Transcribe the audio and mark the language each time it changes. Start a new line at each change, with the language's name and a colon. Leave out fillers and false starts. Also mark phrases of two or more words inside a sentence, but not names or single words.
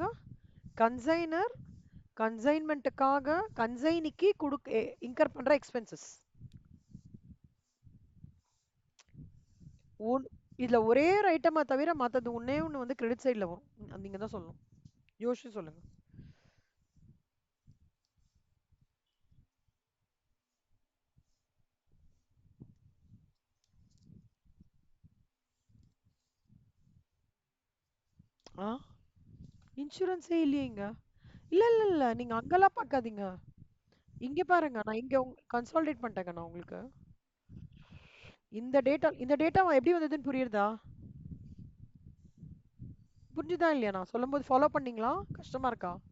English: consignor consignment consignee incur
Tamil: பண்ற
English: expenses on
Tamil: இதுல ஒரே ஒரு ஐட்டமா தவிர மத்தது ஒண்ணே ஒண்ணு வந்து
English: credit side
Tamil: வரும். நீங்க தான் சொல்லணும். யோசிச்சு சொல்லுங்க. インシュランス இல்லையேங்க. இல்ல இல்ல இல்ல, நீங்க அங்கெல்லாம் பார்க்காதீங்க. இங்க பாருங்க, நான் இங்க கன்சாலிடேட் பண்ணிட்டேங்க நான் உங்களுக்கு. இந்த டேட்டா எப்படி வந்ததுன்னு புரியுறதா? புரிஞ்சுதா இல்லையா? நான் சொல்லும்போது ஃபாலோ பண்ணீங்களா? கஷ்டமா இருக்கா?